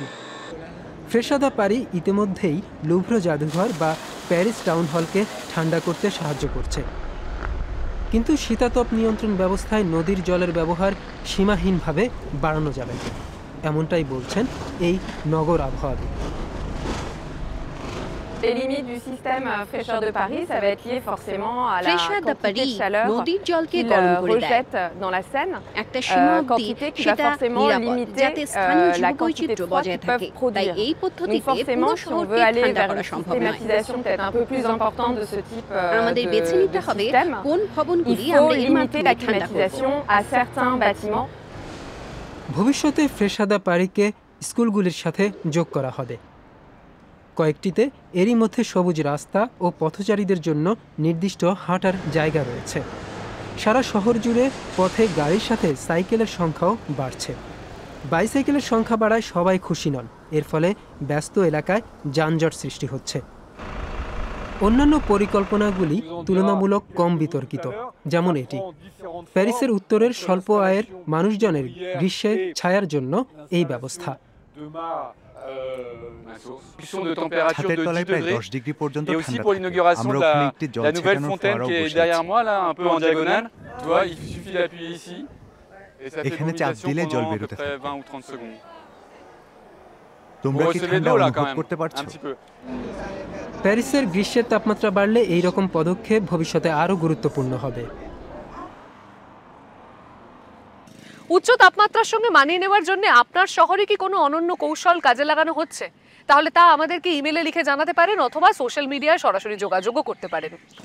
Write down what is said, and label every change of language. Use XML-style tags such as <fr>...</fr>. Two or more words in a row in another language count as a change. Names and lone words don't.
<bn>ফ্রেশা দ্য পারি ইতিমধ্যেই লুভ্র জাদুঘর বা প্যারিস টাউন হলকে ঠান্ডা করতে সাহায্য করছে। কিন্তু শীতাতপ নিয়ন্ত্রণ ব্যবস্থায় নদীর জলের ব্যবহার সীমাহীনভাবে বাড়ানো যাবে, এমনটাই বলছেন এই নগর আবহাওয়াবিদ।</bn> <fr>Les limites du système fraîcheur de Paris, ça va être lié forcément à la quantité de chaleur qu'il rejette dans la Seine, quantité qui va forcément limiter la quantité de froid qu'ils peuvent produire. Donc forcément, si on veut aller vers une systématisation peut-être un peu plus importante de ce type de système, il faut limiter la climatisation à certains bâtiments.</fr> <bn>ভবিষ্যতে ফ্রেশা দ্য পারিকে স্কুলগুলির সাথে যোগ করা হবে। কয়েকটিতে এরই মধ্যে সবুজ রাস্তা ও পথচারীদের জন্য নির্দিষ্ট হাঁটার জায়গা রয়েছে। সারা শহর জুড়ে পথে গাড়ির সাথে সাইকেলের সংখ্যাও বাড়ছে। বাইসাইকেলের সংখ্যা বাড়ায় সবাই খুশি নন। এর ফলে ব্যস্ত এলাকায় যানজট সৃষ্টি হচ্ছে। অন্যান্য পরিকল্পনাগুলি তুলনামূলক কম বিতর্কিত, যেমন এটি। প্যারিসের উত্তরের স্বল্প আয়ের মানুষজনের গ্রীষ্মে ছায়ার জন্য এই ব্যবস্থা।</bn> <fr>de température de 10 degrés et aussi pour l'inauguration de la nouvelle fontaine qui est derrière moi là, un peu en diagonale. Tu vois, il suffit d'appuyer ici et ça fait une mobilisation pendant à peu près 20 ou 30 secondes. Vous recevez de l'eau là quand même, un petit peu.</fr> <bn>প্যারিসের গ্রীষ্মের তাপমাত্রা বাড়লে এই রকম পদক্ষেপ ভবিষ্যতে আরও গুরুত্বপূর্ণ হবে। উচ্চ তাপমাত্রার সঙ্গে মানিয়ে নেওয়ার জন্য আপনার শহরে কি কোনো অনন্য কৌশল কাজে লাগানো হচ্ছে? তাহলে তা আমাদেরকে ইমেলে লিখে জানাতে পারেন অথবা</bn> <en>social media</en> <bn>সরাসরি যোগাযোগও করতে পারেন।</bn>